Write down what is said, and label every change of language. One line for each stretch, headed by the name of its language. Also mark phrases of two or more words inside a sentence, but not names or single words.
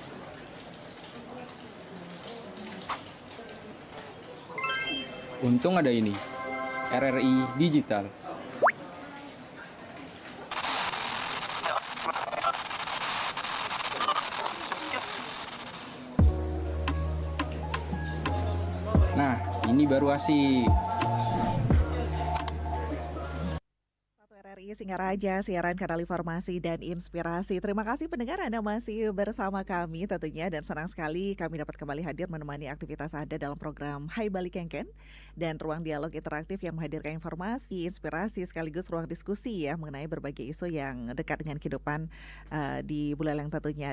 Indonesian: Untung ada ini, RRI Digital. Nah, ini baru asik. RRI Singaraja, siaran kanal informasi dan inspirasi. Terima kasih pendengar Anda masih bersama kami tentunya, dan senang sekali kami dapat kembali hadir menemani aktivitas Anda dalam program Hai Bali Kengken dan ruang dialog interaktif yang menghadirkan informasi, inspirasi sekaligus ruang diskusi ya mengenai berbagai isu yang dekat dengan kehidupan di Buleleng tentunya.